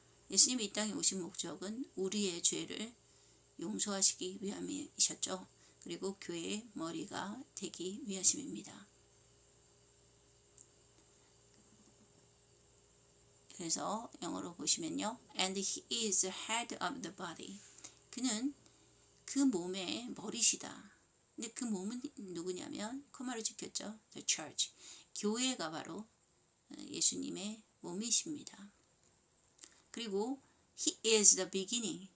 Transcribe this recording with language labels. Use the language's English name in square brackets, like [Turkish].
[Korean] 예수님이 이 땅에 오신 목적은 우리의 죄를 용서하시기 위함이셨죠. 그리고 교회의 머리가 되기 위하심입니다. 그래서 영어로 보시면요. [English] And he is head of the body. [Korean] 그는 그 몸의 머리시다. 근데 그 몸은 누구냐면 코마를 지켰죠. [English] The church. [Korean] 교회가 바로 예수님의 몸이십니다. 그리고 [English] he is the beginning.